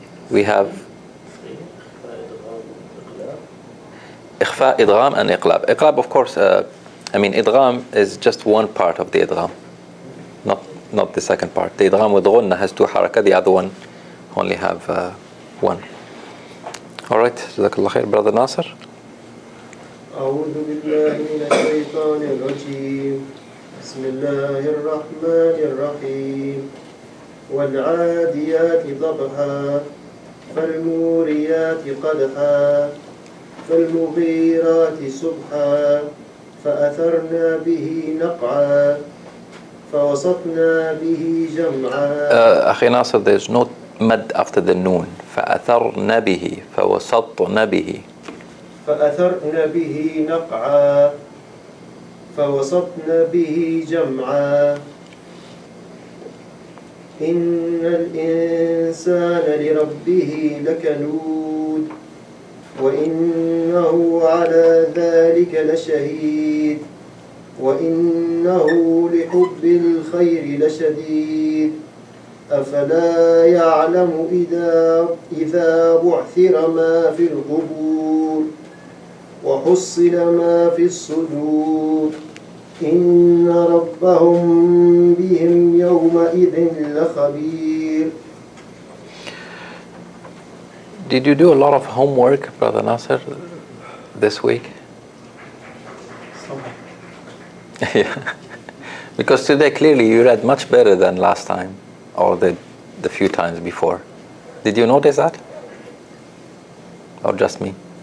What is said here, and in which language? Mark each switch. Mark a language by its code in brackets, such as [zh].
[en] We have ikhfa, idgham and iqlab. Iqlab, of course, idgham is just one part of the idgham, not the second part. The idgham with ghunna has two haraka, the other one only have one. All right, jazakallah khair, brother Nasser. [ar] أعوذ بالله من الشيطان الرجيم بسم الله الرحمن الرحيم والعاديات ضبحا فالموريات قدحا فالمغيرات سبحا فأثرنا به نقعا فوسطنا به جمعا. أخي ناصر, [en] there's no mad after the noon. [ar] فأثرنا به فوسطنا به. فأثرن به نقعا فوسطن به جمعا إن الإنسان لربه لكنود وإنه على ذلك لشهيد وإنه لحب الخير لشديد أفلا يعلم إذا بعثر ما في القبور وحصل ما في الصدور إن ربهم بهم يومئذ لخبير. [en] Did you do a lot of homework, Brother Nasser, this week? Yeah. Because today clearly you read much better than last time or the few times before. Did you notice that? Or just me?